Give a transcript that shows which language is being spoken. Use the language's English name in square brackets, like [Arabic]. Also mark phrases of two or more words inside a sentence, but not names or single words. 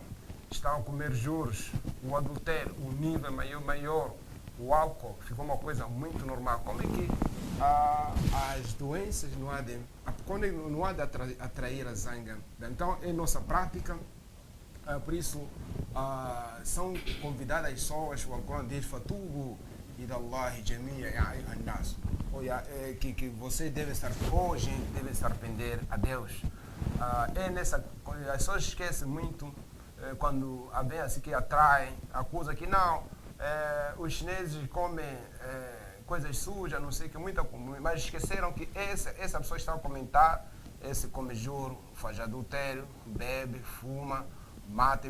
[Portuguese] Estão a comer juros, o adultério, o nível maior, o álcool ficou uma coisa muito normal. Como é que as doenças não há de atrair a zanga? Então é nossa prática. Por isso são convidadas as pessoas, o Alcorão diz [Arabic] فتوبوا إلى الله جميعا يا أيها الناس, [Portuguese] que você deve estar, gente deve estar arrepender a Deus. As pessoas esquecem muito quando vem assim que atrai, acusa que não, os chineses comem coisas sujas, não sei o que, muita comum, mas esqueceram que essa pessoa está a comentar, esse come juro, faz adultério, bebe, fuma, mata.